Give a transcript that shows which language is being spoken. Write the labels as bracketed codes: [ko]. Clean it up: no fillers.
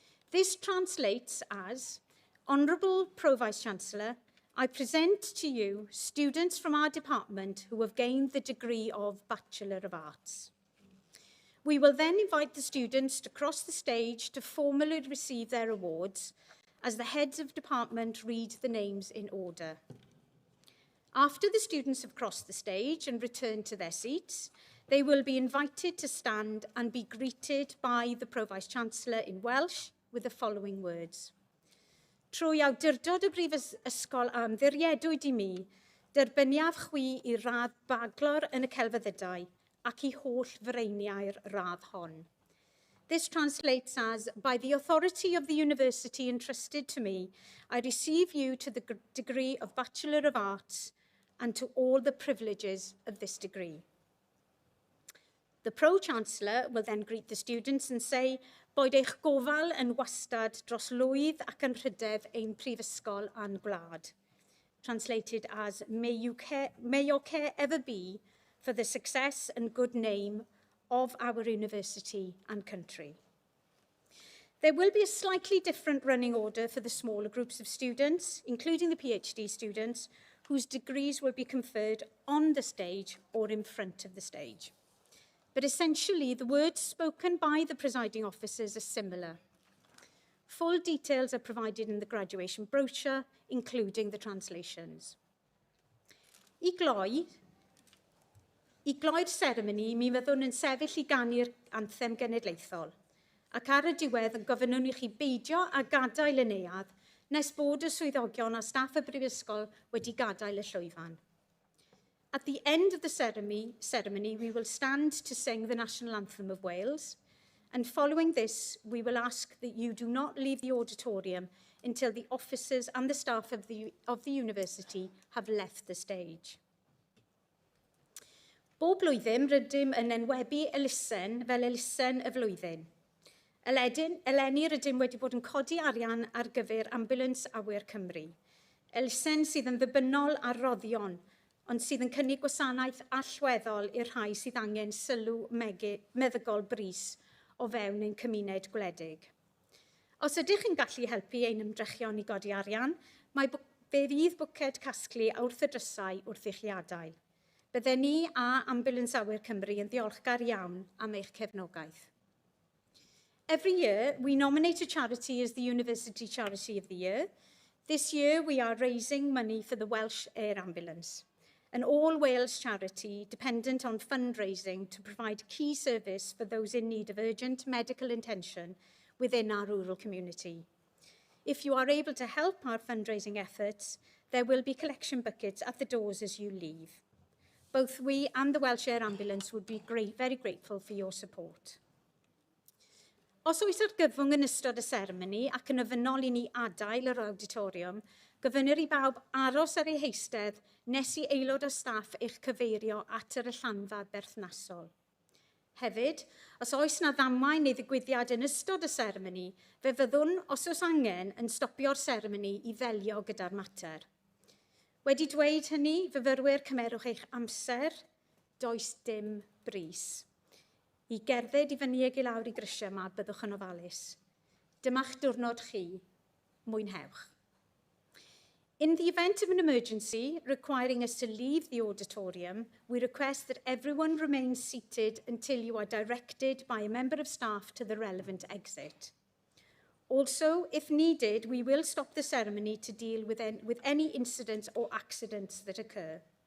[en] This translates as, Honourable Pro-Vice-Chancellor, I present to you students from our department who have gained the degree of Bachelor of Arts. We will then invite the students to cross the stage to formally receive their awards as the heads of department read the names in order. After the students have crossed the stage and returned to their seats, they will be invited to stand and be greeted by the Pro-Vice-Chancellor in Welsh with the following words. [cy] Trwy awdurdod y Brifysgol amddiriedwyd i mi, derbyniaf chwi I radd baglor yn y celfyddydau ac I holl freiniau'r radd hon. [en] This translates as, by the authority of the university entrusted to me, I receive you to the degree of Bachelor of Arts and to all the privileges of this degree. The Pro-Chancellor will then greet the students and say, [cy] boed eich gofal yn wastad dros lwydd ac yn rhydedd ein prifysgol a'n gwlad. [en] Translated as, may your care ever be for the success and good name of our university and country. There will be a slightly different running order for the smaller groups of students, including the PhD students, whose degrees will be conferred on the stage or in front of the stage. But essentially, the words spoken by the presiding officers are similar. Full details are provided in the graduation brochure, including the translations. [cy] I gloi'r seremoni, mi fyddwn yn sefyll I ganu'r anthem genedlaethol, ac ar y diwedd yn gofynnwn I chi beidio a gadael y neuadd, nes bod y swyddogion a staff y brifysgol wedi gadael y llwyfan. [en] At the end of the ceremony, we will stand to sing the National Anthem of Wales, and following this, we will ask that you do not leave the auditorium until the officers and the staff of the university have left the stage. [cy] Bob blwyddyn, Rydym yn enwebu elusen fel elusen y flwyddyn. Eleni Rydym wedi bod yn codi arian ar gyfer ambulans awyr Cymru. Elusen sydd yn ddibynnol ar roddion, ond sydd yn cynnig gwasanaeth allweddol i'r rhai sydd angen sylw meddygol brys o fewn ein cymuned gwledig. Os ydych chi'n gallu helpu ein ymdrechion I godi arian, fe fydd bwced casglu a wrth y drysau wrth eich iadael. Bydden ni a Ambulance Awyr Cymru yn ddiolchgar iawn am eich cefnogaeth. [en] Every year, we nominate a charity as the University Charity of the Year. This year, we are raising money for the Welsh Air Ambulance, an all-Wales charity dependent on fundraising to provide key service for those in need of urgent medical attention within our rural community. If you are able to help our fundraising efforts, there will be collection buckets at the doors as you leave. Both we and the Welsh Air Ambulance would be very grateful for your support. [cy] Os oes argyfwng yn ystod y seremoni ac yn ofynnol I ni adael yr auditoriwm, gofynnir I bawb aros ar ei heistedd nes I aelod o staff eich cyfeirio at yr allanfa berthnasol. Hefyd, os oes na ddamwain neu ddigwyddiad yn ystod y seremoni, fe fyddwn, os oes angen, yn stopio'r seremoni i ddelio gyda'r mater. Wedi dweud hynny, fyfyrwyr, cymerwch eich amser, does dim bris. I gerdded i fyny ag i lawr i grisiau yma, byddwch yn ofalus. Dyma'ch diwrnod chi. Mwynhewch. [en] In the event of an emergency requiring us to leave the auditorium, we request that everyone remains seated until you are directed by a member of staff to the relevant exit. Also, if needed, we will stop the ceremony to deal with any incidents or accidents that occur.